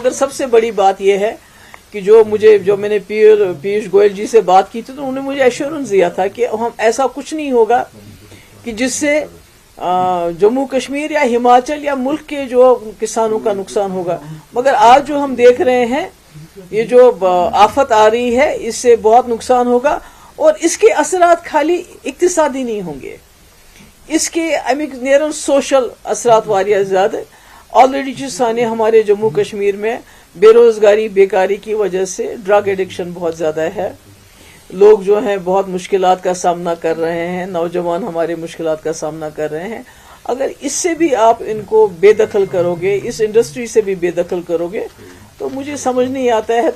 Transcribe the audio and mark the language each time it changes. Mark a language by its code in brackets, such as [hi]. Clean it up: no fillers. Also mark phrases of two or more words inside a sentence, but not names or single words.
[ur] مگر سب سے بڑی بات یہ ہے کہ جو میں نے پیوش گوئل جی سے بات کی تھی تو انہوں نے مجھے ایشورنس دیا تھا کہ ہم ایسا کچھ نہیں ہوگا کہ جس سے جموں کشمیر یا ہماچل یا ملک کے جو کسانوں کا نقصان ہوگا. مگر آج جو ہم دیکھ رہے ہیں یہ جو آفت آ رہی ہے اس سے بہت نقصان ہوگا، اور اس کے اثرات خالی اقتصادی نہیں ہوں گے، اس کے [ks] امیک نیرن [ur] سوشل اثرات واریاہ زیادہ. آلریڈی جو سانے ہمارے جموں کشمیر میں بے روزگاری بیکاری کی وجہ سے ڈرگ ایڈکشن بہت زیادہ ہے. لوگ جو ہیں بہت مشکلات کا سامنا کر رہے ہیں، نوجوان ہمارے مشکلات کا سامنا کر رہے ہیں. اگر اس سے بھی آپ ان کو بے دخل کرو گے، اس انڈسٹری سے بھی بے دخل کرو گے تو مجھے سمجھ نہیں آتا ہے.